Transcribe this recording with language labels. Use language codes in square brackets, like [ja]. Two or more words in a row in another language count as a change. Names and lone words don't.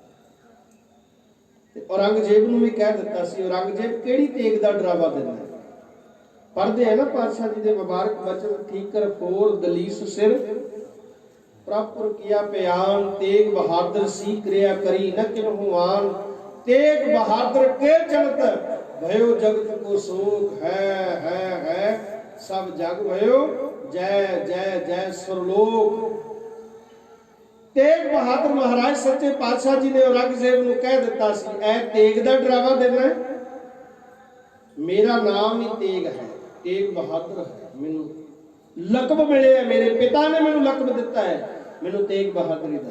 [pa] ਔਰੰਗਜ਼ੇਬ ਨੂੰ ਭੀ ਕਹਿ ਦਿੱਤਾ ਸੀ, ਔਰੰਗਜ਼ੇਬ ਕਿਹੜੀ ਤੇਗ ਦਾ ਡਰਾਵਾ ਦਿੰਦਾ ਹੈ। ਪੜ੍ਹਦੇ ਹੈ ਨਾ ਪਾਤਸ਼ਾਹ ਜੀ ਦੇ ਮੁਬਾਰਕ ਬਚਨ, [bra] ठीकर फोर दलीस सिर प्रपुर किया प्यान, तेग बहादुर सी क्रिया करी न किन्हुआन, तेग बहादुर के चलत भयो जगत को शोक है सब जग भयो जय जय जय सुरलोक। [pa] ਤੇਗ ਬਹਾਦਰ ਮਹਾਰਾਜ ਸੱਚੇ ਪਾਤਸ਼ਾਹ ਜੀ ਨੇ ਔਰੰਗਜ਼ੇਬ ਨੂੰ ਕਹਿ ਦਿੱਤਾ ਸੀ, ਐ ਤੇਗ ਦਾ ਡਰਾਵਾ ਦੇਣਾ ਹੈ, ਮੇਰਾ ਨਾਮ ਹੀ ਤੇਗ ਹੈ, ਤੇਗ ਬਹਾਦਰ ਹੈ, ਮੈਨੂੰ ਲਕਬ ਮਿਲੇ ਹੈ, ਮੇਰੇ ਪਿਤਾ ਨੇ ਮੈਨੂੰ ਲਕਬ ਦਿੱਤਾ ਹੈ, ਮੈਨੂੰ ਤੇਗ ਬਹਾਦਰੀ ਦਾ।